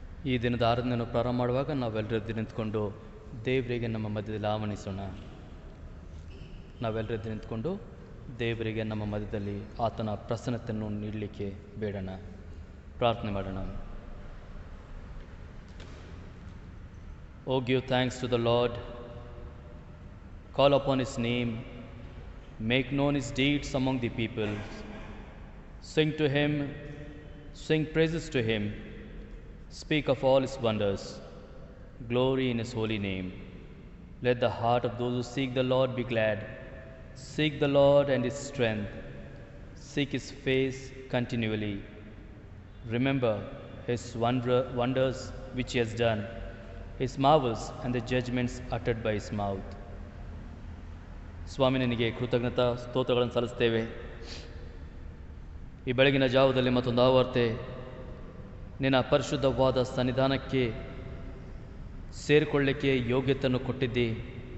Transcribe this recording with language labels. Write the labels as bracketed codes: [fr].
[kn] ಈ ದಿನದ ಆರಾಧನೆಯನ್ನು ಪ್ರಾರಂಭ ಮಾಡುವಾಗ ನಾವೆಲ್ಲರೂ ನಿಂತ್ಕೊಂಡು ದೇವರಿಗೆ ನಮ್ಮ ಮಧ್ಯದಲ್ಲಿ ಆಹ್ವಾನಿಸೋಣ. ನಾವೆಲ್ಲರೂ ನಿಂತ್ಕೊಂಡು ದೇವರಿಗೆ ನಮ್ಮ ಮಧ್ಯದಲ್ಲಿ ಆತನ ಪ್ರಸನ್ನತೆಯನ್ನು ನೀಡಲಿಕ್ಕೆ ಬೇಡೋಣ, ಪ್ರಾರ್ಥನೆ ಮಾಡೋಣ. [en] Oh, give thanks to the Lord, call upon His name, make known His deeds among the people. Sing to Him, sing praises to Him, speak of all His wonders, glory in His holy name. Let the heart of those who seek the Lord be glad. Seek the Lord and His strength, seek His face continually. Remember His wonders which He has done, His marvels and the judgments uttered by His mouth. [kn] ಸ್ವಾಮಿ, ನಿನಗೆ ಕೃತಜ್ಞತಾ ಸ್ತೋತ್ರಗಳನ್ನು ಸಲ್ಲಿಸ್ತೇವೆ. ಈ ಬೆಳಗಿನ ಜಾವದಲ್ಲಿ ಮತ್ತೊಂದು ಆವರ್ತೆ ನಿನ್ನ ಪರಿಶುದ್ಧವಾದ ಸನ್ನಿಧಾನಕ್ಕೆ ಸೇರಿಕೊಳ್ಳಲಿಕ್ಕೆ ಯೋಗ್ಯತೆಯನ್ನು ಕೊಟ್ಟಿದ್ದಿ.